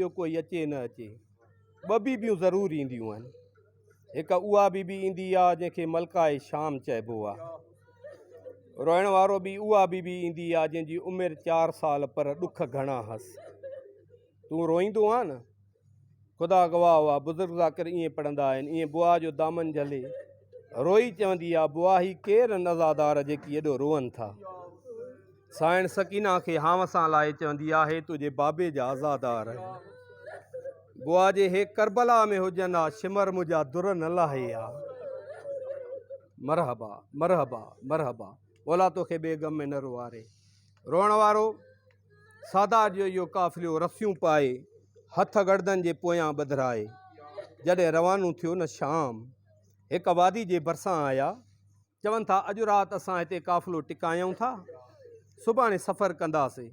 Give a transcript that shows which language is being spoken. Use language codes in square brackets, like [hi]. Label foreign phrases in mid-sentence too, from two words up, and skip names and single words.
[sd] ॿियो कोई अचे न अचे ॿ बीबियूं ज़रूरु ईंदियूं आहिनि हिकु उहा बीबी ईंदी आहे जंहिंखे मलकाए शाम चइबो आहे रोइण वारो बि उहा बीबी ईंदी आहे जंहिंजी उमिरि 4 साल पर ॾुख घणा हस तूं रोईंदो आहे न ख़ुदा गवाह हुआ बुज़ुर्ग ज़ाकिर ईअं पढ़ंदा आहिनि, ईअं बुआ जो दामन झले रोई चवंदी आहे बुआ ही केरु नज़ादार जेकी एॾो रोअनि था। साइण सकीना खे हांव सां लाहे चवंदी आहे हे तुंहिंजे बाबे जा आज़ादार। बुआ जे हे करबला में हुजनि हा शिमर मुंहिंजा दुर न लाहे हा। मरहबा मरहबा मरहबा ओला तोखे बेगम में न रुआरे। रोअण वारो सादात जो इहो काफ़िलो रसियूं पाए हथ गर्दन जे पोयां ॿधराए जॾहिं रवानो थियो न शाम हिकु वादी जे भरिसां आया। चवनि था अॼु राति असां हिते काफ़िलो टिकायूं था, सुभाणे सफ़र कंदासीं।